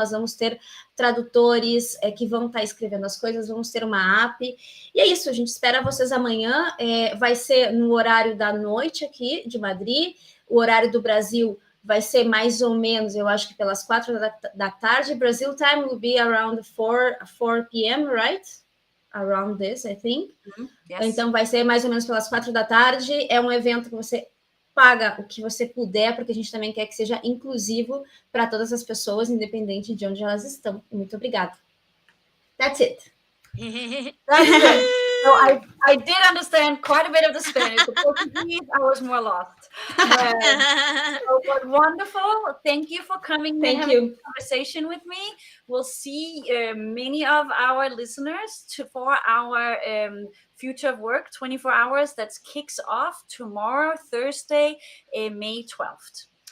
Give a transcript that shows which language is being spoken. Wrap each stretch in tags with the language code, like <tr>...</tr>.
<pt>Nós vamos ter tradutores que vão estar escrevendo as coisas, vamos ter uma app. E é isso, a gente espera vocês amanhã. Vai ser no horário da noite aqui de Madrid, o horário do Brasil vai ser mais ou menos, eu acho que pelas 4 da tarde.</pt> <en>Brazil time will be around 4 p.m., right? Around this, I think. Yes.</en> <pt>Então, vai ser mais ou menos pelas 4 da tarde. É um evento que você paga o que você puder, porque a gente também quer que seja inclusivo para todas as pessoas, independente de onde elas estão. Muito obrigada.</pt> <en>That's it. That's it. So I did understand quite a bit of the Spanish. The Portuguese, I was more lost. But wonderful. Thank you for coming and having a conversation with me. We'll see many of our listeners for our Future of Work 24 hours that kicks off tomorrow, Thursday, May 12th.</en>